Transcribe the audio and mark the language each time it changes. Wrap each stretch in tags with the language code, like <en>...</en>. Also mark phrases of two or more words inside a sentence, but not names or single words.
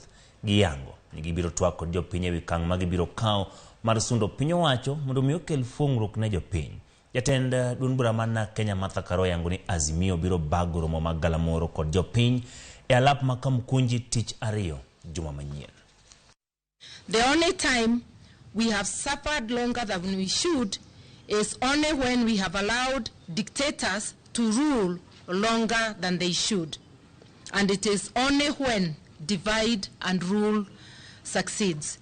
<luo>Giyango ni gibiro twak kod jopiny ewi kang' ma gibiro kawo mar sundo piny owacho mondo mi okel fungruok ne jopiny. Jatend duond bura man Kenya Martha Karua yango ni Azimio biro bago romo mag galamoro kod jopiny e alap ma Kamkunji tich ariyo juma manyien.</luo> <en>The only time we have suffered longer than we should is only when we have allowed dictators to rule longer than they should. And it is only when divide and rule succeeds.</en>